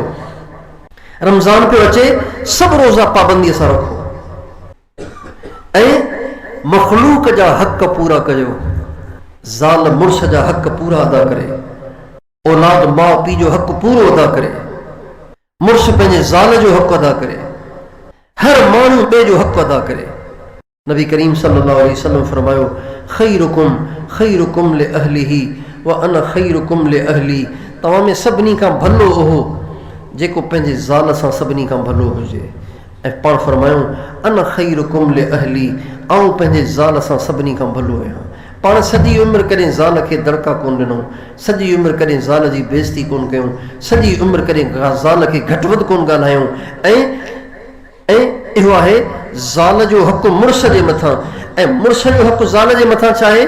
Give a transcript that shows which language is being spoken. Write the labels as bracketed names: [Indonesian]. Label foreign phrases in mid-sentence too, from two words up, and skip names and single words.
[Sindhi] रमज़ान पियो अचे, सभु रोज़ा पाबंदीअ सां रखो ऐं मख़लूक जा हक़ पूरा कयो। ज़ाल मुड़ुस जा हक़ पूरा अदा करे, औलाद माउ पीउ जो हक़ पूरो अदा करे, मुड़ुस पंहिंजे ज़ाल जो हक़ अदा करे, हर माण्हू ॿिए जो हक़ अदा करे। [Arabic] नबी करीम صلى الله عليه وسلم फरमायो, خيركم خيركم لأهله وأنا خيركم لأهلي. [Sindhi] तव्हां में सभिनी खां भलो उहो जेको पंहिंजे ज़ाल सां सभिनी खां भलो हुजे। ऐं पाण फरमायूं, [Arabic] أنا خيركم لأهلي, [Sindhi] आऊं पंहिंजे ज़ाल सां सभिनी खां भलो आहियां। पाण सॼी उमिरि कॾहिं ज़ाल खे दड़का कोन ॾिनऊं, सॼी उमिरि कॾहिं ज़ाल जी बेइज़ती कोन कयूं, सॼी उमिरि कॾहिं ज़ाल खे घटि वधि कोन ॻाल्हायूं। ऐं इहो आहे ज़ाल जो हक़ मुड़ुस जे मथां ऐं मुड़ुस जो हक़ ज़ाल जे मथां छा आहे?